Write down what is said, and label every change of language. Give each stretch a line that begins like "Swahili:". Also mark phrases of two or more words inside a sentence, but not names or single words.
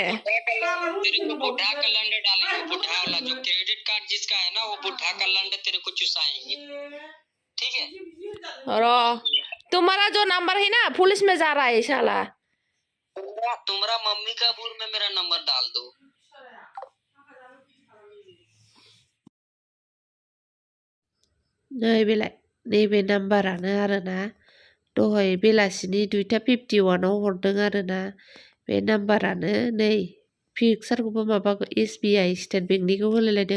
Hindi: तेरे को बुढ़ा का लंड डालेंगे, बुढ़ा वाला जो क्रेडिट कार्ड जिसका है ना, वो बुढ़ा का लंड तेरे को चुसाएंगे, ठीक है। और तुम्हारा जो नंबर है ना पुलिस में जा रहा है साला। तुम्हारा मम्मी का बुर में मेरा नंबर डाल दो।
Bodo: नैबे नाम्बारानो आरोना दहाय बेलासिनि 2:51 हरदों आरोना बे नाम्बारानो नै पिक्सारखौबो माबा SBI स्टेट बेंकनिखौ होलायलायदों।